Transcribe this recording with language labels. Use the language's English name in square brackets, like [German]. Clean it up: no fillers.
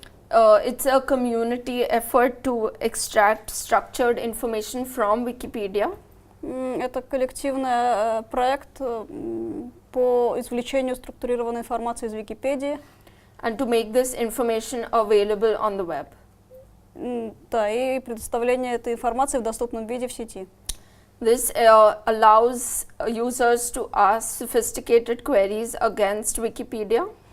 [English] It's a community effort to extract structured information from Wikipedia. [Russian] Это коллективный проект по извлечению структурированной информации из Википедии. [English] and to make this information available on the web. [Russian] Да, и предоставление этой информации в доступном виде в сети. [English] This allows users to ask sophisticated queries against Wikipedia.